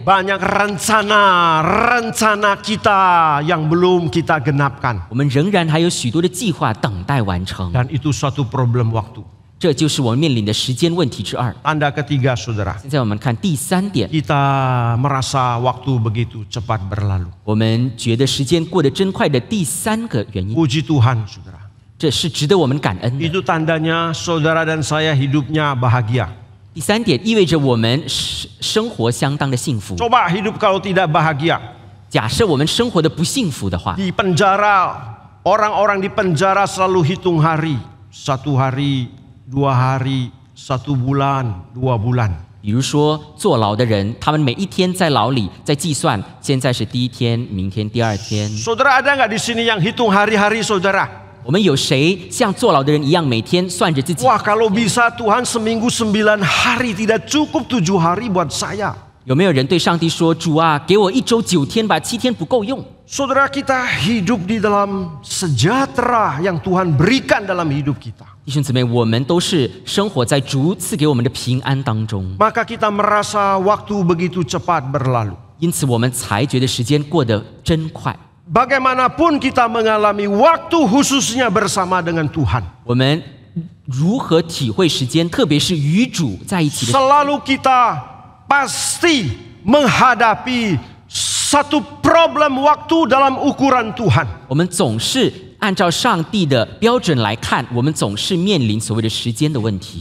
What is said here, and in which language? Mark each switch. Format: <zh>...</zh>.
<id>Banyak rencana kita yang belum kita genapkan.</id> <zh>我们仍然还有许多的计划等待完成。</zh> <id>Dan itu suatu problem waktu.</id> <zh>这就是我们面临的时间问题之二。</zh> <id>Tanda ketiga, saudara.</id> <zh>现在我们看第三点，</zh> <id>Kita merasa waktu begitu cepat berlalu.</id> <zh>我们觉得时间过得真快的第三个原因，</zh> <id>Puji Tuhan, saudara.</id> <zh>这是值得我们感恩的。</zh> <id>Itu tandanya saudara dan saya hidupnya bahagia.</id> <zh>第三点意味着我们生活相当的幸福。</zh> <id>Coba hidup kalau tidak bahagia.</id> <zh>假设我们生活的不幸福的话，</zh> <id>Di penjara, orang-orang di penjara selalu hitung hari. 1 hari, 2 hari, 1 bulan, 2 bulan.</id> <zh>比如说坐牢的人，他们每一天在牢里在计算，现在是第一天，明天第二天。</zh> <id>Saudara, ada nggak di sini yang hitung hari-hari, saudara?</id> <zh>我们有谁像坐牢的人一样，每天算着自己？</zh> <id>Wah, kalau bisa Tuhan seminggu 9 hari, tidak cukup 7 hari buat saya.</id> <zh>有没有人对上帝说：“主啊，给我1周9天吧，7天不够用。”</zh> <id>Saudara, kita hidup di dalam sejahtera yang Tuhan berikan dalam hidup kita.</id> <zh>弟兄姊妹，我们都是生活在主赐给我们的平安当中，</zh> <id>Maka kita merasa waktu begitu cepat berlalu.</id> <zh>因此我们才觉得时间过得真快。</zh> <id>Bagaimanapun kita mengalami waktu khususnya bersama dengan Tuhan.</id> <zh>我们如何体会时间，特别是与主在一起的时候，</zh> <id>Selalu kita pasti menghadapi satu problem waktu dalam ukuran Tuhan.</id> <zh>我们总是按照上帝的标准来看，我们总是面临所谓的时间的问题。</zh>